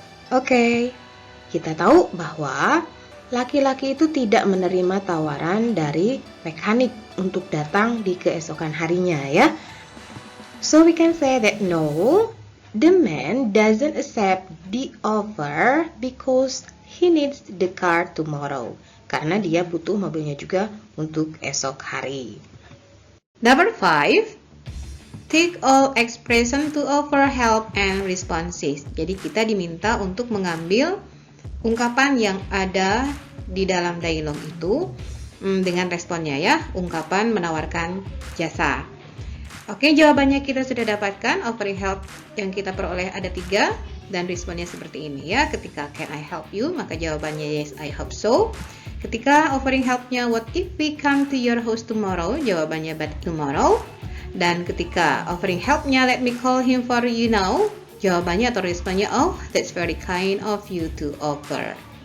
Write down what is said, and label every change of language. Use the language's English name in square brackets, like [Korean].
[Indonesian] Oke, kita tahu bahwa laki-laki itu tidak menerima tawaran dari mekanik untuk datang di keesokan harinya ya. [English] So we can say that no, the man doesn't accept the offer because he needs the car tomorrow. [Indonesian] Karena dia butuh mobilnya juga untuk esok hari. [English] Number 5, take all expression to offer help and responses. [Indonesian] Jadi kita diminta untuk mengambil ungkapan yang ada di dalam dialog itu dengan responnya ya, ungkapan menawarkan jasa. Oke, jawabannya kita sudah dapatkan. Offering help yang kita peroleh ada 3 dan responnya seperti ini ya. [English] Ketika can I help you, [Indonesian] maka jawabannya [English] yes, I hope so. Ketika offering helpnya what if we come to your house tomorrow, jawabannya but tomorrow. Dan ketika offering helpnya let me call him for you now, [Indonesian] jawabannya atau responnya [English] oh, that's very kind of you to offer.